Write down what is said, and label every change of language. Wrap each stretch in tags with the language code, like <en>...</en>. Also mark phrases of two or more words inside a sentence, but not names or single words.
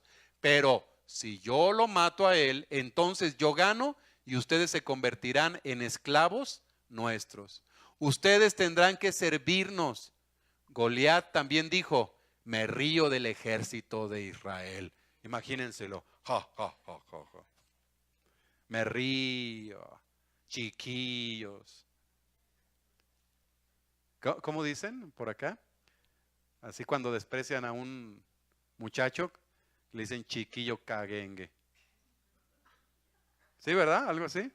<es>Pero si yo lo mato a él, entonces yo gano y ustedes se convertirán en esclavos nuestros. Ustedes tendrán que servirnos. Goliat también dijo: me río del ejército de Israel. Imagínenselo. Ja, ja, ja, ja, ja. me río, chiquillos. ¿Cómo dicen por acá? Así cuando desprecian a un muchacho, le dicen chiquillo caguengue. ¿Sí, verdad? ¿Algo así?</es>